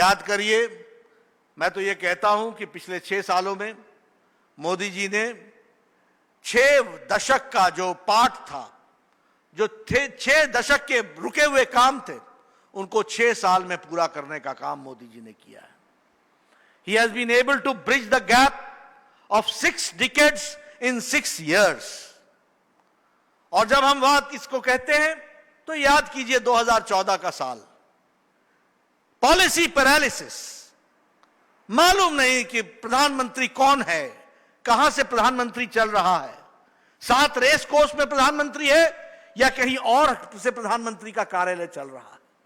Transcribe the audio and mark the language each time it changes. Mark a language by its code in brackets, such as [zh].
[hi] याद करिए, मैं तो यह कहता हूं कि पिछले 6 सालों में मोदी जी ने 6 दशक का जो पाठ था, जो थे 6 दशक के रुके हुए काम थे, उनको 6 साल में पूरा करने का काम मोदी जी ने किया है। [en] He has been able to bridge the gap of 6 decades in 6 years. [hi] और जब हम बात इसको कहते हैं तो याद कीजिए 2014 का साल, पॉलिसी पैरालिसिस, मालूम नहीं कि प्रधानमंत्री कौन है, कहां से प्रधानमंत्री चल रहा है, 7 रेस कोर्स में प्रधानमंत्री है या कहीं और से प्रधानमंत्री का कार्यालय चल रहा है।